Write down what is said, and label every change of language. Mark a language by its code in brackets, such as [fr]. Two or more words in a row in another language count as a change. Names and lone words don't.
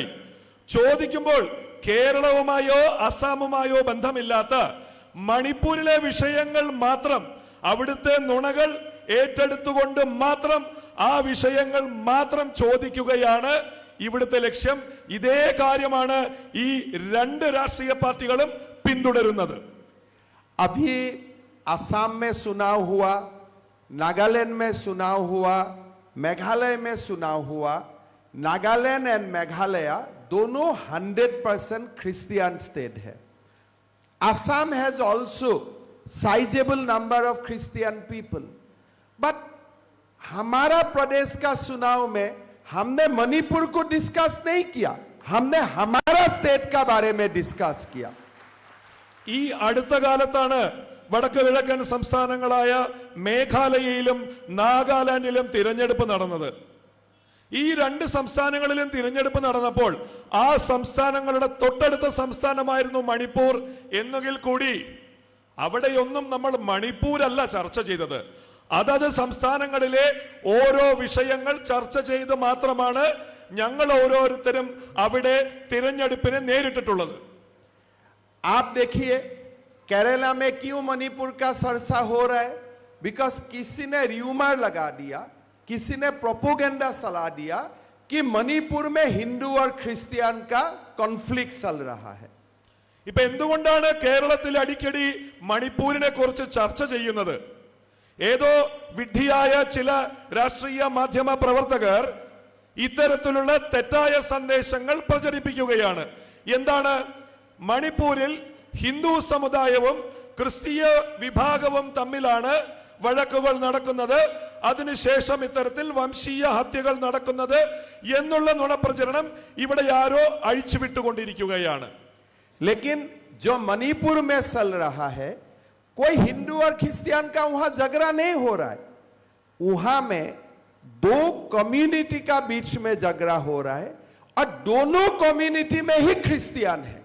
[ml] ചോദിക്കുമ്പോൾ കേരളവുമായോ അസാമുമായോ ബന്ധമില്ലാത്ത മണിപ്പൂരിലെ വിഷയങ്ങൾ മാത്രം, അവിടുത്തെ നുണകൾ ഏറ്റെടുത്തുകൊണ്ട് മാത്രം ആ വിഷയങ്ങൾ മാത്രം ചോദിക്കുകയാണ് ഇവിടുത്തെ ലക്ഷ്യം. ഇതേ കാര്യമാണ് ഈ രണ്ട് രാഷ്ട്രീയ പാർട്ടികളും പിന്തുടരുന്നത്. [hi] अभी असम में चुनाव हुआ, नागालैंड में चुनाव हुआ, मेघालय में चुनाव हुआ. नागालैंड एंड मेघालय दोनों 100% [en] Christian state [hi] है. [en] Assam has also sizeable number of Christian people. [hi] बट हमारा प्रदेश का चुनाव में हमने मणिपुर को डिस्कस नहीं किया, हमने हमारा स्टेट का बारे में डिस्कस किया. [ml] ഈ അടുത്ത കാലത്താണ് വടക്ക് കിഴക്കൻ സംസ്ഥാനങ്ങളായ മേഘാലയയിലും നാഗാലാൻഡിലും തിരഞ്ഞെടുപ്പ് നടന്നത്. ഈ രണ്ട് സംസ്ഥാനങ്ങളിലും തിരഞ്ഞെടുപ്പ് നടന്നപ്പോൾ ആ സംസ്ഥാനങ്ങളുടെ തൊട്ടടുത്ത സംസ്ഥാനമായിരുന്നു മണിപ്പൂർ എന്നെങ്കിൽ കൂടി അവിടെയൊന്നും നമ്മൾ മണിപ്പൂരല്ല ചർച്ച ചെയ്തത്. അതത് സംസ്ഥാനങ്ങളിലെ ഓരോ വിഷയങ്ങൾ ചർച്ച ചെയ്ത് മാത്രമാണ് ഞങ്ങൾ ഓരോരുത്തരും അവിടെ തിരഞ്ഞെടുപ്പിനെ നേരിട്ടിട്ടുള്ളത്. [hi] आप देखिए केरला में क्यों मणिपुर का चर्चा हो रहा है? बिकॉज किसी ने र्यूमर लगा दिया, किसी ने प्रोपोगेंडा चला दिया कि मणिपुर में हिंदू और क्रिश्चियन का कॉन्फ्लिक्ट चल रहा है. [ml] ഇപ്പൊ എന്തുകൊണ്ടാണ് കേരളത്തിൽ അടിക്കടി മണിപ്പൂരിനെ കുറിച്ച് ചർച്ച ചെയ്യുന്നത്? ഏതോ വിഡ്ഢിയായ ചില രാഷ്ട്രീയ മാധ്യമ പ്രവർത്തകർ ഇത്തരത്തിലുള്ള തെറ്റായ സന്ദേശങ്ങൾ പ്രചരിപ്പിക്കുകയാണ്. എന്താണ്? മണിപ്പൂരിൽ ഹിന്ദു സമുദായവും ക്രിസ്തീയ വിഭാഗവും തമ്മിലാണ് വഴക്കുകൾ നടക്കുന്നത്, അതിനുശേഷം ഇത്തരത്തിൽ വംശീയ ഹത്യകൾ നടക്കുന്നത് എന്നുള്ള നുണപ്രചരണം ഇവിടെ ആരോ അഴിച്ചുവിട്ടുകൊണ്ടിരിക്കുകയാണ്. [hi] लेकिन जो मणिपुर में चल रहा है, कोई हिंदू और क्रिश्चियन का वहां झगड़ा नहीं हो रहा है. वहां में दो कम्युनिटी का बीच में झगड़ा हो रहा है और दोनों कम्युनिटी में ही क्रिश्चियन है.